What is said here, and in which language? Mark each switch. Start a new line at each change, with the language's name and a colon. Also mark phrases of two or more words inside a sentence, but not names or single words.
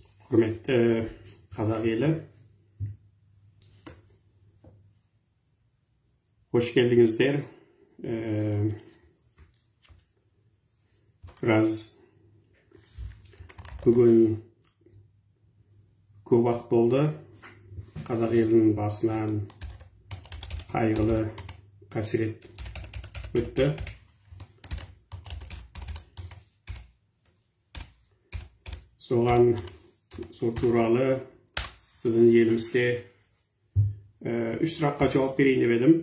Kazakh: Hürmetli қазақ елі,
Turkish: hoş geldinizler. Biraz bugün
Kazakh: көп уақыт болды. Қазақ елінің басынан қайғылы қасірет өтті. Соған сол туралы біздің елімізде үш сұраққа жауап берейін деп едім.